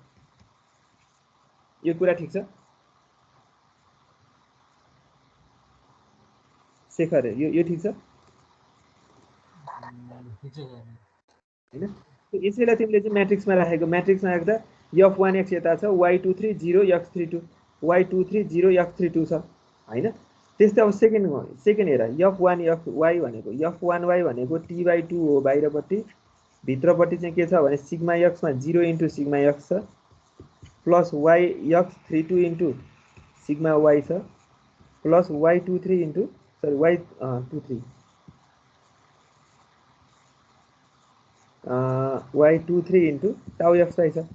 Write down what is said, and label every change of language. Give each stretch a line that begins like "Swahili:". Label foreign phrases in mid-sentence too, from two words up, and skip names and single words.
Nepali: यो कुरा ठिक छ शेखर? यो ठिक छ हैन? यसैलाई तिमीले चाहिँ म्याट्रिक्समा राखेको, म्याट्रिक्समा राख्दा f1x यता छ, y23 0 x32 y23 0 x32 छ हैन। त्यस्तै अब सेकेन्ड हेर f1y भनेको f1y भनेको t/2 हो बाहिरपट्टि, भित्रपट्टि चाहिँ के छ भने सिग्मा x मा
English: 0 into sigma x
Nepali: छ
English: plus x32 into sigma y
Nepali: छ
English: plus y23 into y23 y23 into tau x
Nepali: छ।